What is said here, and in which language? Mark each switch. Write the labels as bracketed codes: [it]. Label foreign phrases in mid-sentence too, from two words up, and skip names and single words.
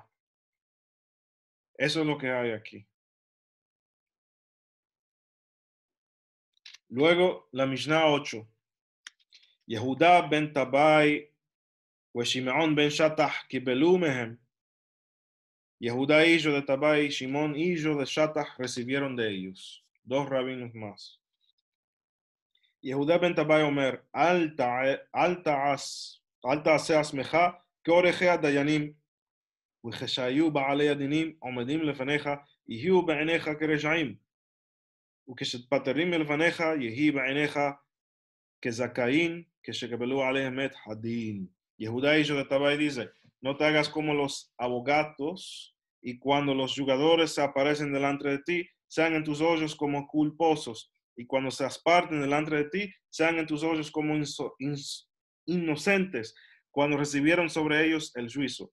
[es] Eso es lo que hay aquí. Luego, la Mishnah 8. Yehuda ben Tabai y Shimeon ben Shatah [he] קיבלו מהם. [es] Yehuda hijo de Tabai y Shimon hijo de Shatah recibieron de ellos. Dos rabinos más. [he] יהודה בן טבאי אומר אל תעשה עצמך כעורכי הדיינים, וכשהיו בעלי הדינים עומדים לפניך, יהיו בעיניך כרשעים, וכשתפטרים מלפניך, יהי בעיניך כזכאים, כשקבלו עליהם את הדין. [es] Yehuda hijo de Tabai dice, no te hagas como los abogados, y cuando los jugadores se aparecen delante de ti, sean en tus ojos como culposos, y cuando se aparten delante de ti, sean en tus ojos como inocentes, cuando recibieron sobre ellos el juicio.